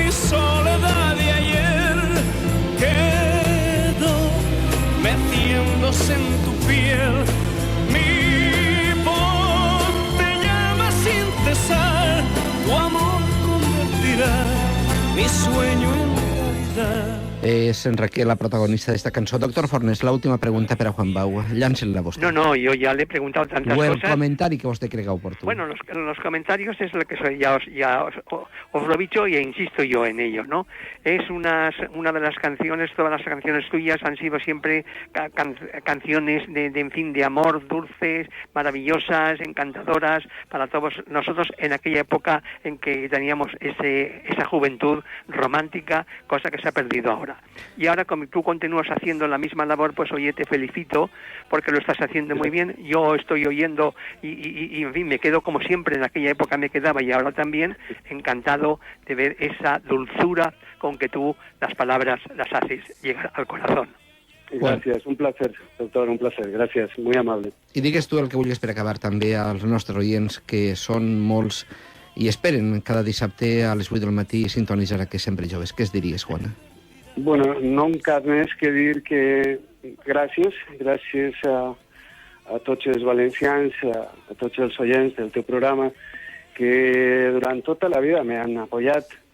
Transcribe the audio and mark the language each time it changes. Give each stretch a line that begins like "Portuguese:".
Spanish: Soledad de ayer quedó meciéndose en tu piel. Mi voz te llama sin cesar, tu amor convertirá mi sueño en realidad.
Catalan: És en Raquel la protagonista d'esta cançó. Doctor Fornes, l'última pregunta per a Juan Bau. Lláncela vostè.
Spanish: No, yo ya le he preguntado tantas
Catalan: O el
Spanish: cosas.
Catalan: comentari que vostè crega oportú.
Spanish: Bueno, los comentarios es lo que soy, os lo he dicho y insisto yo en ello, ¿no? Es una de las canciones, todas las canciones tuyas han sido siempre canciones de amor, dulces, maravillosas, encantadoras para todos nosotros en aquella época en que teníamos esa juventud romántica, cosa que se ha perdido ahora. Y ahora, como tú continúas haciendo la misma labor, pues oye, te felicito porque lo estás haciendo muy bien. Yo estoy oyendo y en fin, me quedo como siempre en aquella época me quedaba y ahora también encantado de ver esa dulzura con que tú las palabras las haces llegar al corazón. Gràcies, un placer, doctor, un placer. Gràcies, muy amable.
Catalan: I digues tu el que vulguis per acabar també als nostres oients, que són molts i esperen cada dissabte a les 8 del matí sintonitzar aquest Sempre Joves. Què es diries, Juana? Bueno, no em cap més que dir que gràcies a tots els valencians, a tots els oients del teu programa, que durant tota la vida m'han apoyat.